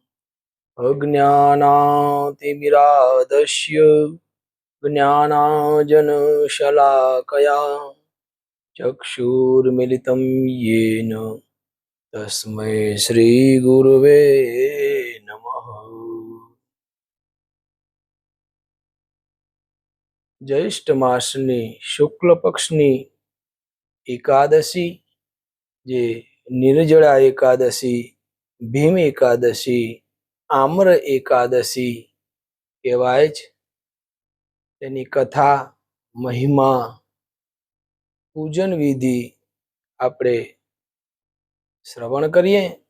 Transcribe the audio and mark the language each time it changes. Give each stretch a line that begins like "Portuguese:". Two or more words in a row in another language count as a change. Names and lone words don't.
Sanskrit: अज्ञानातिमिरादस्य ज्ञानाञ्जनशलाकया चक्षुर्मिलितं येन तस्मै श्रीगुरुवे नमः।
Gujarati: ज्येष्ठ मासની શુક્લ પક્ષની એકાદશી જે નિર્જળા એકાદશી, ભીમ એકાદશી, આમ્ર એકાદશી કહેવાય છે. તેની કથા, મહિમા, પૂજન વિધિ આપણે શ્રવણ કરીએ.